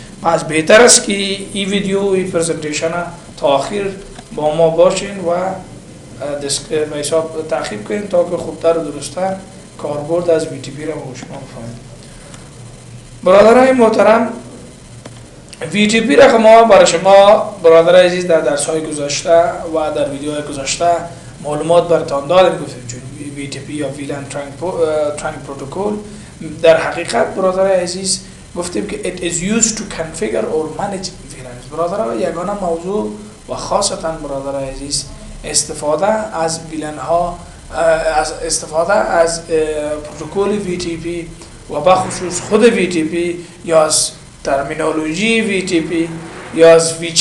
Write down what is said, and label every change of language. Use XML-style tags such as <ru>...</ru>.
<fa>پس بهتر است که این ویدیو و این پرزنتیشن تا آخر با ما باشین و حساب تعقیب کنین تا که خوبتر و درستر کاربرد از VTP را با شما بفهمید. برادرای محترم، VTP را ما برای شما برادر عزیز در درس‌های گذشته و در ویدیوهای گذشته معلومات براتون دادیم. گفتیم چون VTP یا VLAN Trunk Protocol در حقیقت برادر عزیز گفتیم که</fa> <en>it is used to configure or manage VLANs.</en> <fa>برادرها یگانه موضوع و خاصتا برادر عزیز استفاده از VLAN ها، استفاده از پروتکل VTP و بخصوص خود VTP یا از ترمینولوژی VTP یا از</fa>